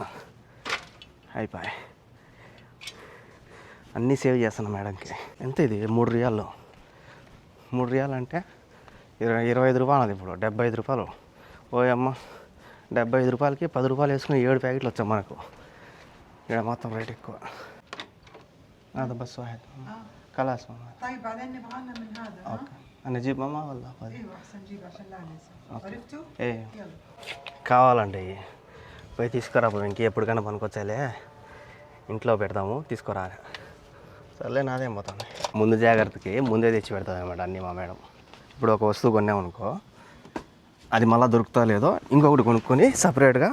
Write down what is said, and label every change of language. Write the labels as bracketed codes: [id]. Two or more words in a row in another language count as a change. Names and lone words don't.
[te] అయిపోయి అన్నీ సేవ్ చేస్తాను మేడంకి. ఎంత ఇది? 3 రియాలు. 3 రియాలు అంటే 25 రూపాయలు. అది ఇప్పుడు 75 రూపాయలు. ఓయమ్మ, 75 రూపాయలకి 10 రూపాయలు వేసుకుని 7 ప్యాకెట్లు వచ్చాయి మనకు. ఇక్కడ మొత్తం రేట్ ఎక్కువ. [ar] هذا بس واحد خلاص ماما. طيب بعدين نبغى من هذا. اوكي انا اجيب ماما ولا فاضي؟ ايوه احسن جيب عشان لا ننسى. عرفتوا؟ [te] ايه కావాలండి పోయి తీసుకురా. ఇంక ఎప్పటికైనా పనికొచ్చాలే, ఇంట్లో పెడతాము, తీసుకురా. సర్లే నాదేం పోతాను. ముందు జాగ్రత్తకి ముందే తెచ్చి పెడతాం అన్నమాట అన్నీ మా మేడం. ఇప్పుడు ఒక వస్తువు కొన్నామనుకో, అది మళ్ళీ దొరుకుతా లేదో ఇంకొకటి కొనుక్కొని సపరేట్గా.